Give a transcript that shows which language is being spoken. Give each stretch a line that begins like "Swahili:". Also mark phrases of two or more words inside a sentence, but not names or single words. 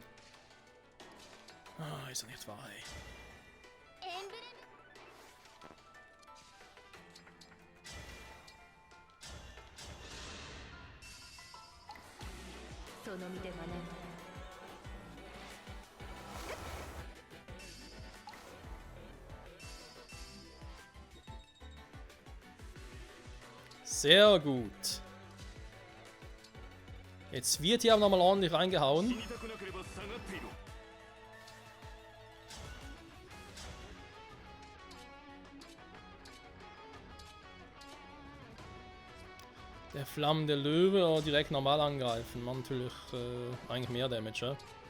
German: Ah, ist doch nicht wahr, ey.
Japanese: エンブレム その身で学んだ
German: Sehr gut. Jetzt wird hier aber nochmal ordentlich reingehauen.
Japanese: 死にたくなければ下がっていろ
German: Der flammende Löwe oder direkt normal angreifen. Macht natürlich eigentlich mehr Damage, ja?